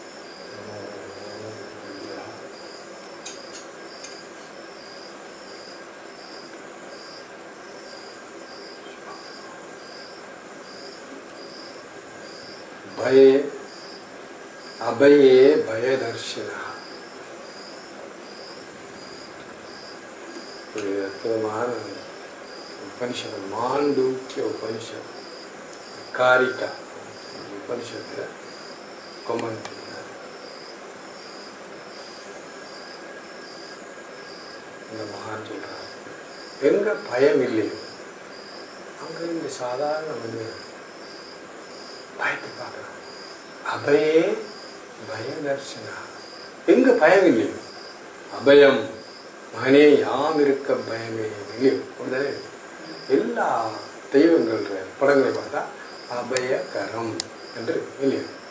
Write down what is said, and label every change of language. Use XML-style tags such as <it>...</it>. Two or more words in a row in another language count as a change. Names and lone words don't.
<sa>भये अभये भयदर्शिनः उपनिषद मांडूक्य उपनिषद कारिका उपनिषद कमेंट्री</sa> <ta>இந்த மகான் சொல்றார் எங்க பயம் இல்லையோ அங்க இந்த சாதாரண மனிதன் பயத்தை பார்க்கலாம்</ta> <sa>अभये भयदर्शना</sa> <ta>எங்க பயம் இல்லையோ அபயம் மகனே யாம் இருக்க பயமே இல்லையோ அப்படிதானே எல்லா தெய்வங்கள் படங்களை பார்த்தா அபயகரம் என்று இல்லையோ</ta>